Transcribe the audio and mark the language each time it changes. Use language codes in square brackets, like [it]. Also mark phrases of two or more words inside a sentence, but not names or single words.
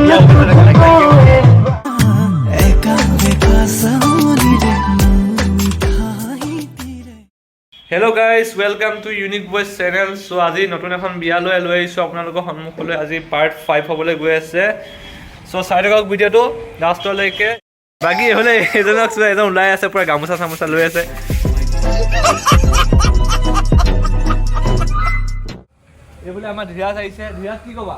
[en] hello guys welcome to Unique Boys channel. [as] सो আজি নতুন এখন বিয়ালৈ লৈ আহিছোঁ আপোনালোকৰ সন্মুখলৈ। আজি পাৰ্ট 5 হ'বলৈ গৈ আছে। সো চাই থাকক ভিডিঅ'টো লাষ্টলৈকে। বাকী হ'লে এজনক চোৱা, এজন ওলাই আছে পুৰা গামোচা চামোচা লৈ আছে। এইবোলে আমাৰ ধীৰাজ আহিছে। ধীৰাজ কি ক'বা?